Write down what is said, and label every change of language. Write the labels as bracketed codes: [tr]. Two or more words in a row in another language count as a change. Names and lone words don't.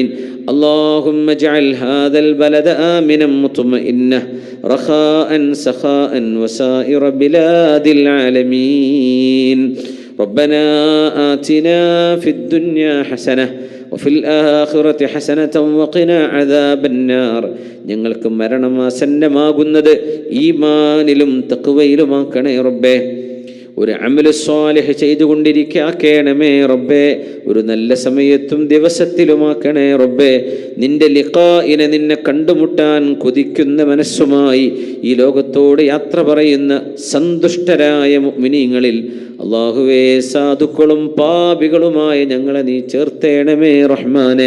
[ar] اللهم اجعل هذا البلد آمنا مطمئنا رخاء سخاء وسائر بلاد العالمين. ربنا آتنا في الدنيا حسنة وفي الآخرة حسنة وقنا عذاب النار. [ml] ഞങ്ങൾക്ക് മരണമാസന്നമാകുന്നത് ഈമാനിലും തഖ്വയിലുമാക്കണേ റബ്ബേ. ഒരു [ar] عمل صالح [ml] ചെയ്തുകൊണ്ടിരിക്കണമേ റബ്ബേ. ഒരു നല്ല സമയത്തും ദിവസത്തിലുമാക്കണേ റബ്ബേ. നിന്റെ ലിഖാഇനെ നിന്നെ കണ്ടുമുട്ടാൻ കൊതിക്കുന്ന മനസ്സുമായി ഈ ലോകത്തോട് യാത്ര പറയുന്ന സന്തുഷ്ടരായ മുഅ്മിനീങ്ങളിൽ അല്ലാഹുവേ സാധുക്കളും പാപികളുമായ ഞങ്ങളെ നീ ചേർത്തേണമേ റഹ്മാനെ.